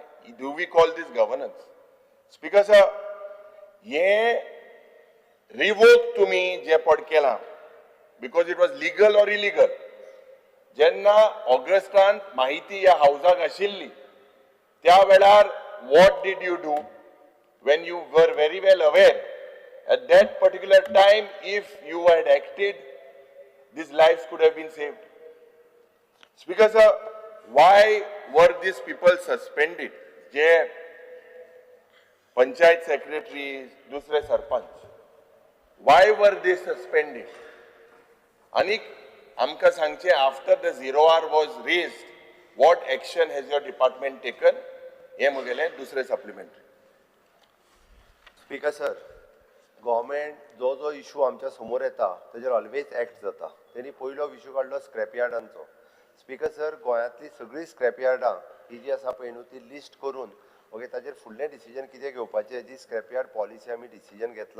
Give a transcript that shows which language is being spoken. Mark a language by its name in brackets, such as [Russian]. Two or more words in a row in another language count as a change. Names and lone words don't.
[English] Do we call this governance? Speaker sir, [Konkani] हे रिवोक तुम्ही जे पड केला [English] because it was legal or illegal. [Konkani] जेन्ना ऑगस्टान माहिती ह्या हाऊसाक आशिल्ली त्या वेळार [English] what did you do when you were very well aware at that particular time if you had acted these lives could have been saved? Speaker sir, why were these people suspended? [Konkani] जे पंचायत secretary दुसरे सरपंच, [English] why were they suspended? [Konkani] आणि आमकां सांगचे [English] after the 0R was raised what action has your department taken? [Konkani] हे मुगेले दुसरे सप्लिमेंटरी. [English] Speaker sir, [Konkani] गव्हर्मेंट जो जो इश्यू आमच्या समोर येता तेजेर [English] always act [Konkani] जाता. त्यांनी पयलो इश्यू काडलो [English] scrap yards. Speaker sir, [Konkani] गोंयांतली सगळीं [English] scrap yards [Konkani] ही जी आसा पळय न्हू ती लिस्ट करून ओके ताजेर फुडलें डिसिजन कितें घेवपाचें जी [English] scrap yard policy [Konkani] आमी डिसिजन घेतला.